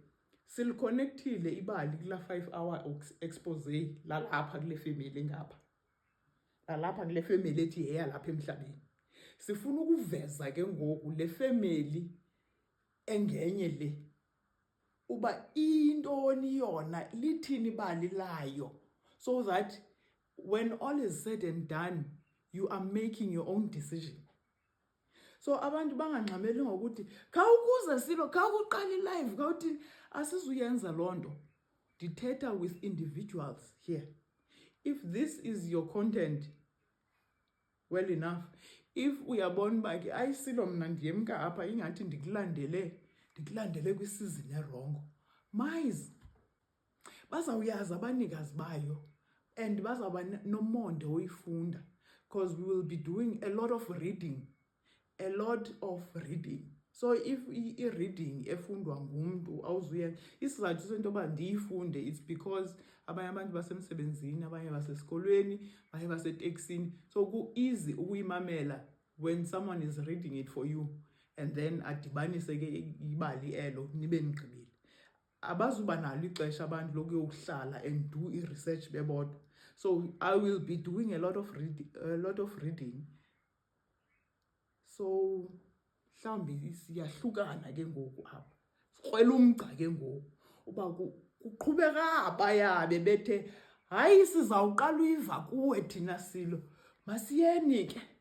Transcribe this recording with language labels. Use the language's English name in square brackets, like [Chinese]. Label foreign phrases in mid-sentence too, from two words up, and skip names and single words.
[Xhosa] Siliconnectile ibali kula 5-hour expose lalapha kule family ngapha. Lalapha kule family ethi yeyalapha emhlabeni. Sifuna ukuveza ke ngoku le family engenye le, uba intoni yona, lithini ibali layo, [English] so that when all is said and done, You are making your own decision. [Xhosa] So abantu bangangxameli ngokuthi khawukuze Silo, khawuqala live, khawuthini. Asisuyenza lonto. Dithetha [English] with individuals here. If this is your content, well enough. [Xhosa] If uyabona uba ke ayisilo mna ndiyemka apha ingathi ndikulandele kwisizini erongo, mayizi bazawuyazi abanikazi bayo and bazawuba nomonde oyifunda, [English] because we will be doing a lot of reading. [Xhosa] So if i-reading efundwa ngumntu awuzuyenza, isizathu sento yoba ndiyifunde, [English] it's because [Xhosa] abanye abantu basemsebenzini, abanye basesikolweni, abanye baseteksini, so ku-easy ukuyimamela [English] when someone is reading it for you and then [Xhosa] adibanise ke ibali elo nibe nigqibile. Abazuba nalo ixesha abantu lokuyohlala [English] and do i-research [Xhosa] bebodwa. [English] So I will be doing a lot of reading. [Xhosa] So mhlawumbi siyahlukana ke ngoku apha. Sikrwele umgca ke ngoku uba kuqhubeka abayabe bethe hayi sizawuqala uyiva kuwe thina Silo. Masiyeni ke.